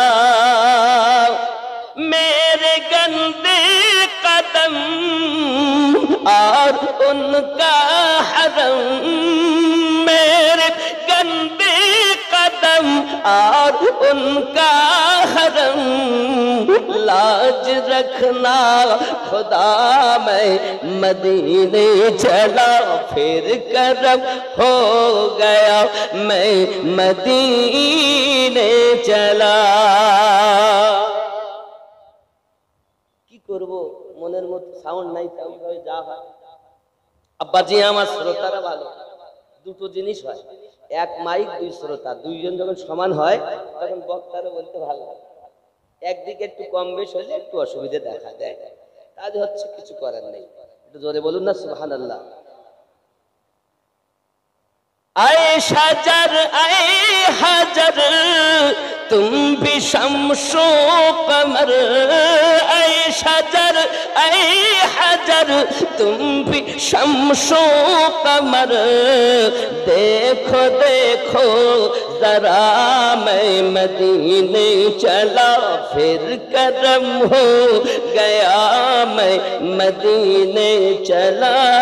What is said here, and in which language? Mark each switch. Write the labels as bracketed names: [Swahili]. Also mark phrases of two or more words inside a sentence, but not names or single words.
[Urdu] میرے گندے قدم اور ان کا حرم، میرے گندے قدم اور ان کا حرم، لاج رکھنا خدا، میں مدینے چلا، پھر کرم ہو گیا، میں مدینے چلا۔ [Bangla] কি করব, মনের মধ্যে সাউন্ড নাই, তাই যা হয়। আব্বাজি আমার শ্রোতারা ভালো, দুটো জিনিস হয়, এক মাইক দুই শ্রোতা, দুইজন যখন সমান হয় তখন বক্তারও বলতে ভালো লাগে। একদিকে একটু কম বেশ হলে একটু অসুবিধা দেখা দেয়, কাজ হচ্ছে, কিছু করার নেই। একটু জোরে বলুন না সুবহানাল্লাহ। [Urdu] اے شجر اے حجر تم بھی شمس و قمر، اے شجر اے حجر تم بھی شمس و قمر، دیکھو دیکھو ذرا میں مدینے چلا پھر کرم ہو گیا میں مدینے چلا.